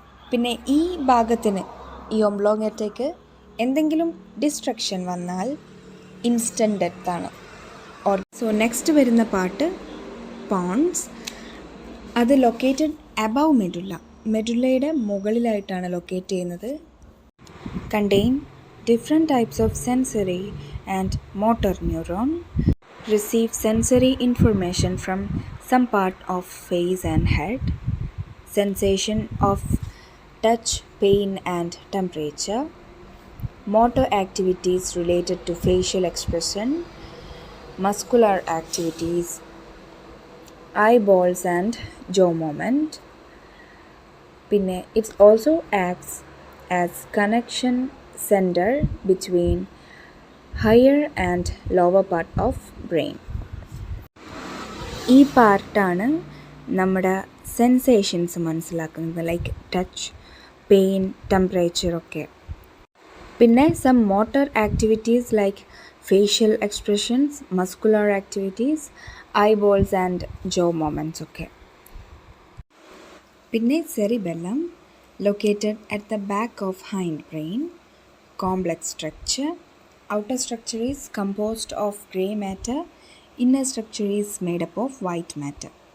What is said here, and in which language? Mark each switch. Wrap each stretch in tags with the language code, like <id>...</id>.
<ml>പിന്നെ ഈ ഭാഗത്തിന്, ഈ ഒബ്ലോങ്കേറ്റയ്ക്ക് എന്തെങ്കിലും ഡിസ്ട്രക്ഷൻ വന്നാൽ ഇൻസ്റ്റൻറ്റ് ഡെത്താണ്. സോ നെക്സ്റ്റ് വരുന്ന പാർട്ട് പോൺസ്. അത്</ml> <en>located above</en> <ml>മെഡുല്ല, മെഡുല്ലയുടെ മുകളിലായിട്ടാണ് ലൊക്കേറ്റ് ചെയ്യുന്നത്.</ml> <en>Contain different types of sensory and motor neuron, receive sensory information from some part of face and head, sensation of touch, pain and temperature, motor activities related to facial expression, muscular activities, eyeballs and jaw movement. Pinne, it also acts as connection center between higher and lower part of brain.</en> <ml>ഈ പാർട്ടാണ് നമ്മുടെ sensations മനസ്സിലാക്കുന്നത്,</ml> <en>like touch, pain, temperature</en> <ml>ഒക്കെ.</ml> <en>പിന്നെ some motor activities like facial expressions, muscular activities, eyeballs and jaw movements ഒക്കെ. പിന്നെ cerebellum, located at the back of hindbrain, complex structure. Outer structure is composed of gray matter, inner structure is made up of white matter.</en>